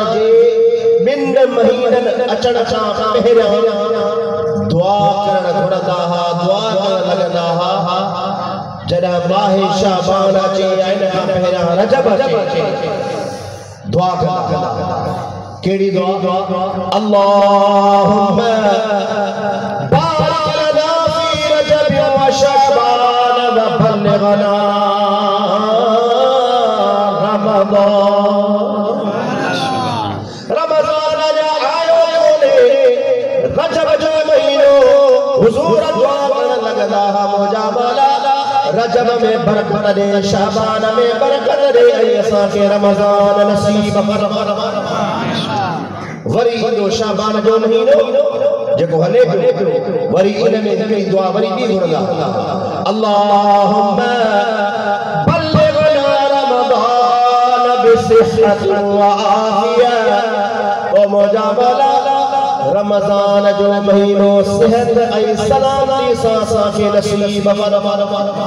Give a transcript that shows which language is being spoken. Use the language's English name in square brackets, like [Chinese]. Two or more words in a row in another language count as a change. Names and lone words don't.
[Sindhi] जे बिन महीनन अचण खां पहिरियों दुआ करण घुरंदा हा दुआ करण लगंदा हा जॾहिं माह शाबान अचे इन खां पहिरियों रजब अचे दुआ कंदा केड़ी दुआ [Arabic] اللهم بارك لنا في رجب وشعبان وبلغنا [Sindhi] रमज़ान जा आयो कोने रजब जो महीनो हुजूर दुआ करण लगदा हा मुंहिंजा मौला रजब में बरकत दे शाबान में बरकत दे असां खे रमज़ान नसीब फरमा वरी इंदो शाबान जो महीनो जेको हले पियो वरी इन में हिकिड़ी दुआ वरी बि घुरंदा [Arabic] اللهم بلغنا رمضان بصحة وعافية [Sindhi] ओ मुंहिंजा मौला रमज़ान जो महीनो सेहत ऐं सलामती सां असां खे नसीब फरमा